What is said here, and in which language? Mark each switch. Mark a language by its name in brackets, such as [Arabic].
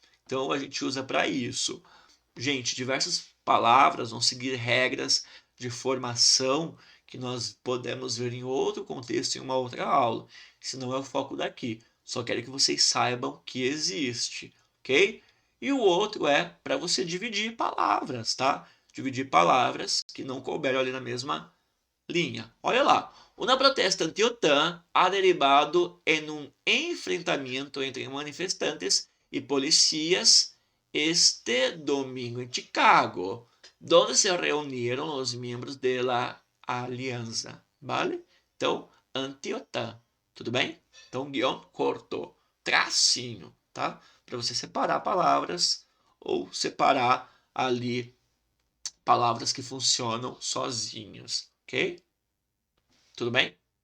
[Portuguese] Então a gente usa para isso. Gente, diversas palavras vão seguir regras de formação que nós podemos ver em outro contexto, em uma outra aula. Esse não é o foco daqui. Só quero que vocês saibam que existe, ok? E o outro é para você dividir palavras, tá? Dividir palavras que não couberam ali na mesma linha. Olha lá. [Spanish] Una protesta anti-OTAN ha derivado en un enfrentamento entre manifestantes y policías este domingo en Chicago, donde se reunieron los miembros de la alianza, ¿vale? [Portuguese] Então, anti-OTAN, tudo bem? Então, guião curto, tracinho, tá? Para você separar palavras ou separar ali palavras que funcionam sozinhos, ok? Tudo bem?